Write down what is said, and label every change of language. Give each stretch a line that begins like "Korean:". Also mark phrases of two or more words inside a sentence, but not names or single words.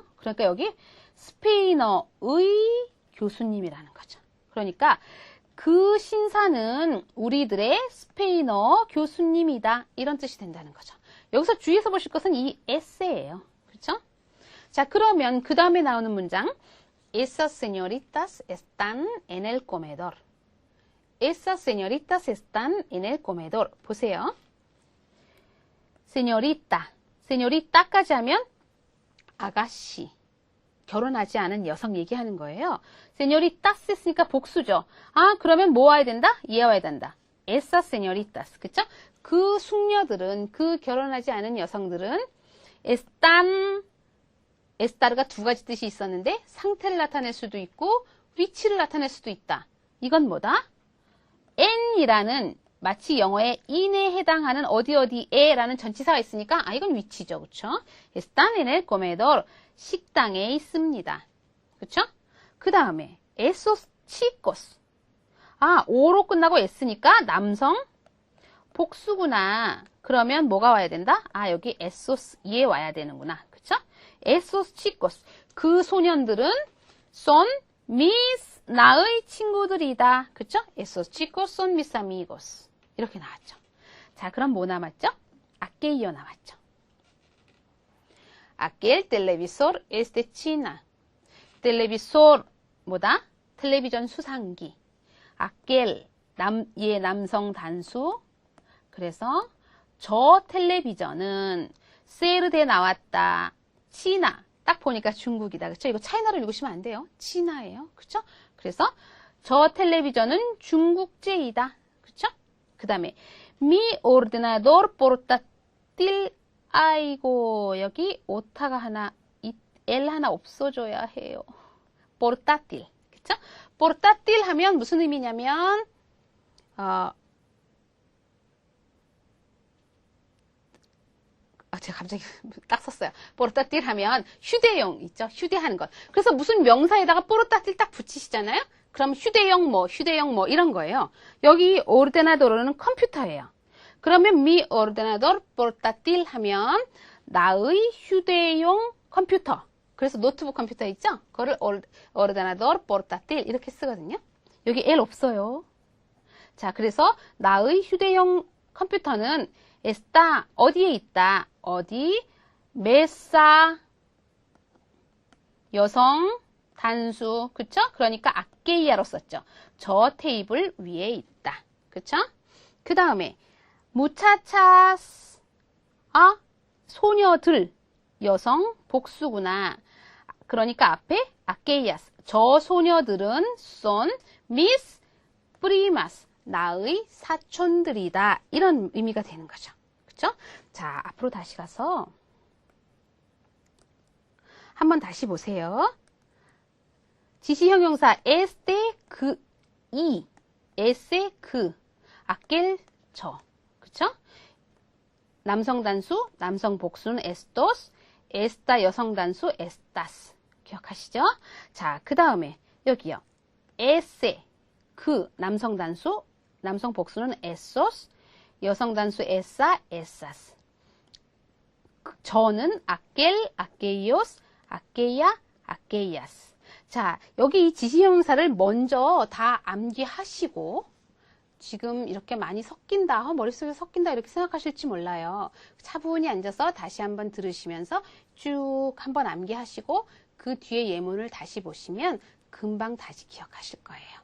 Korean: 그러니까 여기 스페인어의 교수님이라는 거죠. 그러니까 그 신사는 우리들의 스페인어 교수님이다. 이런 뜻이 된다는 거죠. 여기서 주의해서 보실 것은 이 에세예요. 그렇죠? 자, 그러면 그 다음에 나오는 문장
Spanish: Esas señoritas están en el comedor. Esas señoritas están en el comedor.
Korean: 보세요. señorita, señorita까지 하면 아가씨, 결혼하지 않은 여성 얘기하는 거예요. señoritas 했으니까 복수죠. 아, 그러면 뭐 와야 된다? 얘 와야 된다.
Spanish: Esas señoritas,
Korean: 그쵸? 그 숙녀들은, 그 결혼하지 않은 여성들은 están, esta르가 두 가지 뜻이 있었는데 상태를 나타낼 수도 있고 위치를 나타낼 수도 있다. 이건 뭐다? en이라는 마치 영어의 in에 해당하는 어디에라는 전치사가 있으니까 아 이건 위치죠. 그쵸?
Spanish: están en el comedor.
Korean: 식당에 있습니다. 그쵸? 그 다음에
Spanish: esos chicos.
Korean: 아, o로 끝나고 s니까 남성 복수구나. 그러면 뭐가 와야 된다? 아, 여기 esos 얘 와야 되는구나. 그쵸?
Spanish: esos chicos.
Korean: 그 소년들은
Spanish: son mis
Korean: 나의 친구들이다. 그쵸?
Spanish: esos chicos son mis amigos.
Korean: 이렇게 나왔죠. 자, 그럼 뭐 남았죠? aquello 남았죠.
Spanish: aquel televisor es de China.
Korean: televisor 뭐다? 텔레비전 수상기. aquel 얘 남성 단수. 그래서 저 텔레비전은 세르데 나왔다. 치나. 딱 보니까 중국이다. 그쵸? 이거 차이나로 읽으시면 안 돼요. 치나예요. 그쵸? 그래서 저 텔레비전은 중국제이다. 그쵸? 그 다음에
Spanish: mi ordenador portátil.
Korean: 아이고 여기 오타가 하나 L 하나 없어져야 해요. portátil. 그쵸? portátil 하면 무슨 의미냐면 제가 갑자기 딱 썼어요. portátil 하면 휴대용 있죠? 휴대하는 것. 그래서 무슨 명사에다가 portátil 딱 붙이시잖아요? 그럼 휴대용 뭐 이런 거예요. 여기 ordenador는 컴퓨터예요. 그러면
Spanish: mi ordenador portátil
Korean: 하면 나의 휴대용 컴퓨터. 그래서 노트북 컴퓨터 있죠? 그거를
Spanish: ordenador portátil
Korean: 이렇게 쓰거든요. 여기 L 없어요. 자, 그래서 나의 휴대용 컴퓨터는 está 어디에 있다? 어디? mesa 여성 단수. 그쵸? 그러니까 aquella로 썼죠. 저 테이블 위에 있다. 그쵸? 그 다음에 muchachas 소녀들 여성 복수구나. 그러니까 앞에 aquellas 저 소녀들은
Spanish: son mis primas
Korean: 나의 사촌들이다. 이런 의미가 되는 거죠. 그쵸? 자, 앞으로 다시 가서 한번 다시 보세요. 지시형용사
Spanish: este ese aquel
Korean: 저. 그쵸? 남성 단수, 남성 복수는
Spanish: estos, esta
Korean: 여성 단수 estas. 기억하시죠? 자, 그 다음에 여기요. ese 남성 단수, 남성 복수는 esos, 여성 단수
Spanish: esa, esas. 저는 aquel, aquellos, aquella, aquellas.
Korean: 자, 여기 이 지시형용사를 먼저 다 암기하시고 지금 이렇게 많이 섞인다, 머릿속에 섞인다 이렇게 생각하실지 몰라요. 차분히 앉아서 다시 한번 들으시면서 쭉 한번 암기하시고 그 뒤에 예문을 다시 보시면 금방 다시 기억하실 거예요.